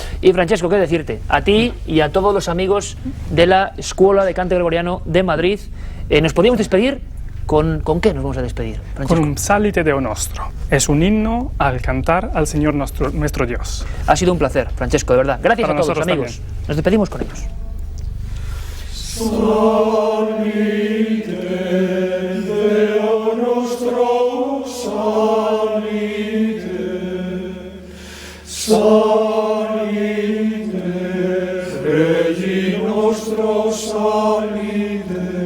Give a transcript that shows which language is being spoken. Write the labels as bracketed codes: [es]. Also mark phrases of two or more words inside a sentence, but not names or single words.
[es] Y Francesco, ¿qué decirte? A ti y a todos los amigos de la Escuela de Cante Gregoriano de Madrid. ¿Nos podríamos despedir? ¿Con qué nos vamos a despedir, Francesco? Con un [la] Salite Deo Nostro. [es] Es un himno al cantar al Señor nuestro Dios. Ha sido un placer, Francesco, de verdad. Gracias Para a todos, nosotros amigos. también. Nos despedimos con ellos. [la] Salite Deo nostro, salite, salite, Regi nostro, salite.